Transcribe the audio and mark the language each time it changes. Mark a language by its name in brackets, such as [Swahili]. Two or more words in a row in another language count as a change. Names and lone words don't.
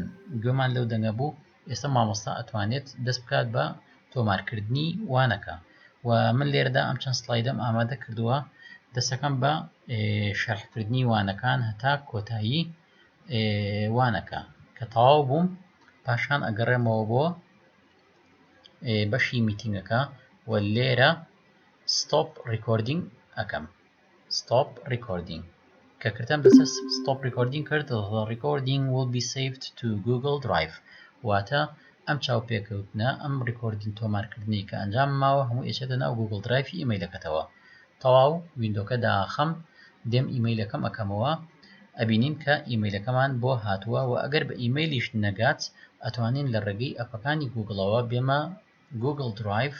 [Central Kurdish] گوێمان لەو دەنگە بوو ئێستا مامۆستا ئەتوانێت دەست بکات بە تۆمارکردنی وانەکە و من لێرەدا ئەم چەند سلایدەم ئامادە کردووە دەستەکەم بە شەرحکردنی وانەکان هەتا کۆتایی وانەکە کە تەواو بووم. پاشان ئەگەڕێمەوە بۆ بەشی میتینگەکە و لێرە [English] stop recording [Central Kurdish] ئەەکەم [English] stop recording [Central Kurdish] کە کردم بەسەر [English] stop recording [Central Kurdish] کرد [English] the recording will be saved to Google Drive [Central Kurdish] واتە ئەم چاوپێکەوتنە ئەم ڕیکۆردین تۆمارکردنی کە ئەنجام ماوە هەموو ئێچێتە ناو Google Drive ئیمەیلەکەتەوە. تەواو ویندۆکە داخەم دێم ئیمەیلەکەم ئەەکەمەوە ئەبینین کە ئیمەیلەکەمان بۆ هاتووە و ئەگەر بە ئیمەیلیش نەگات ئەتوانین لە ڕێگەی ئەپەکانی گوگڵەوە بێمە Google Drive.